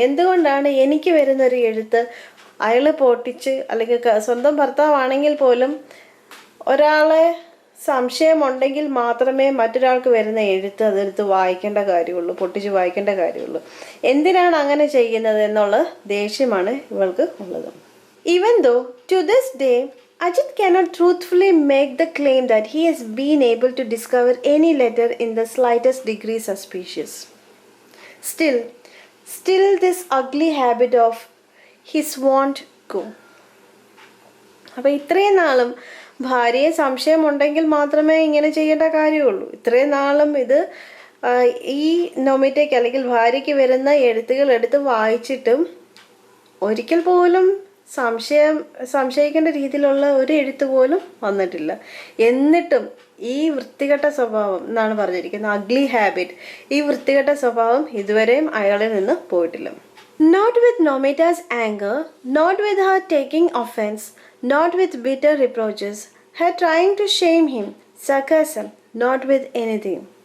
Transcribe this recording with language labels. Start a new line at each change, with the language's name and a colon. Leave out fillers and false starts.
Malayalam: എന്തുകൊണ്ടാണ് എനിക്ക് വരുന്നൊരു എഴുത്ത് അയാൾ പൊട്ടിച്ച്, അല്ലെങ്കിൽ സ്വന്തം ഭർത്താവാണെങ്കിൽ പോലും ഒരാളെ സംശയമുണ്ടെങ്കിൽ മാത്രമേ മറ്റൊരാൾക്ക് വരുന്ന എഴുത്ത് അതെടുത്ത് വായിക്കേണ്ട കാര്യമുള്ളൂ, പൊട്ടിച്ച് വായിക്കേണ്ട കാര്യമുള്ളൂ. എന്തിനാണ് അങ്ങനെ ചെയ്യുന്നത് എന്നുള്ള ദേഷ്യമാണ് ഇവൾക്ക് ഉള്ളത്.
English: Even though to this day Ajit cannot truthfully make the claim that he has been able to discover any letter in the slightest degree suspicious. Still this ugly habit of his won't go.
Malayalam: അപ്പോൾ ഇത്രയും നാളും ഭാര്യയെ സംശയമുണ്ടെങ്കിൽ മാത്രമേ ഇങ്ങനെ ചെയ്യേണ്ട കാര്യമുള്ളൂ. ഇത്രയും നാളും ഇത് ഈ നോമിറ്റയ്ക്ക് അല്ലെങ്കിൽ ഭാര്യയ്ക്ക് വരുന്ന എഴുത്തുകൾ എടുത്ത് വായിച്ചിട്ടും ഒരിക്കൽ പോലും സംശയിക്കേണ്ട രീതിയിലുള്ള ഒരു എഴുത്ത് പോലും വന്നിട്ടില്ല. എന്നിട്ടും ഈ വൃത്തികെട്ട സ്വഭാവം എന്നാണ് പറഞ്ഞിരിക്കുന്നത്,
English: ugly habit,
Malayalam: ഈ വൃത്തികെട്ട സ്വഭാവം ഇതുവരെയും അയാളിൽ നിന്ന് പോയിട്ടില്ല.
English: Not with Nomita's anger, not with her taking offense, not with bitter reproaches, her trying to shame him, sarcasm, not with anything.